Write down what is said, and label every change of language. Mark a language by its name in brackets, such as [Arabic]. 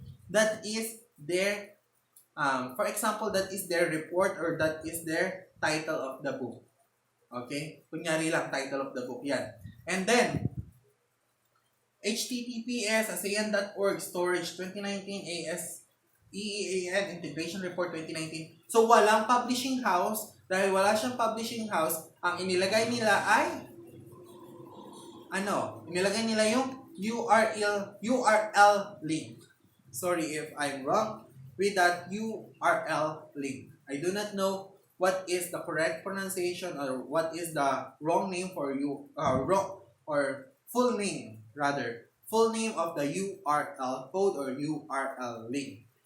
[English] That is their, for example, that is their report or that is their title of the book. Okay? [Filipino] Kunyari lang, [English] title of the book. Yan. And then, https asean.org storage 2019 EEAN Integration Report 2019. [Filipino] So walang publishing house. Dahil wala siyang publishing house, ang inilagay nila ay inilagay nila yung URL link. [English] Sorry if I'm wrong with that URL link. I do not know what is the correct pronunciation or what is the wrong name for wrong or full name of the URL code or URL link.